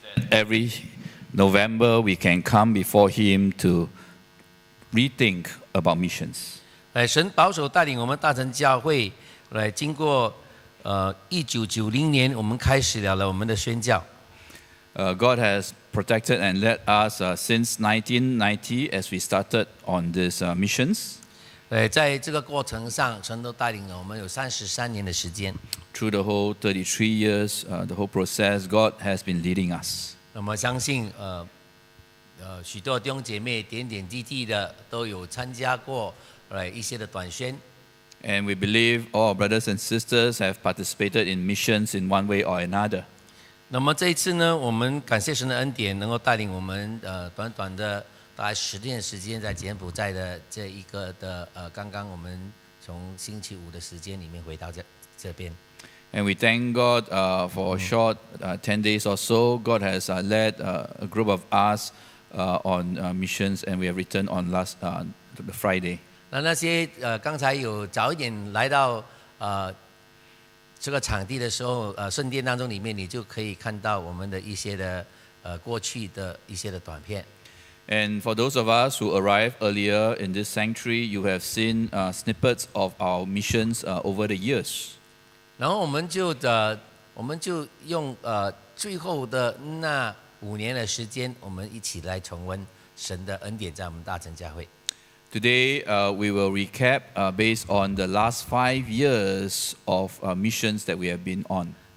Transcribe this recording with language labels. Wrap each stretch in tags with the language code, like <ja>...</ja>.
<en>Every November we can come before Him to rethink about missions.</en> <zh>神保守带领我们大成教会来，经过1990年，我们开始了我们的宣教。</zh> <en>God has protected and led us since 1990 as we started on these missions.</en> <zh>在这个过程上，神都带领了我们有33年的时间。</zh> <en>Through the whole 33 years, the whole process, God has been leading us.</en> <zh>那么相信许多弟兄姐妹点点滴滴的都有参加过一些的短宣。</zh> <en>And we believe all our brothers and sisters have participated in missions in one way or another.</en> <zh>那么这一次呢，我们感谢神的恩典，能够带领我们短短的大概10天的时间，在柬埔寨的这一个的刚刚我们从星期五的时间里面回到这边。</zh> <en>And we thank God for a short 10 days or so. God has led a group of us on missions, and we have returned on last the Friday.</en> <zh>那些刚才有早一点来到这个场地的时候，圣殿当中里面，你就可以看到我们的一些的过去的一些的短片。</zh> <en>And for those of us who arrived earlier in this sanctuary, you have seen snippets of our missions over the years.</en> <zh>然后我们就用最后的那5年的时间，我们一起来重温神的恩典在我们大成教会。</zh> <en>Today, we will recap based on the last 5 years of missions that we have been on.</en>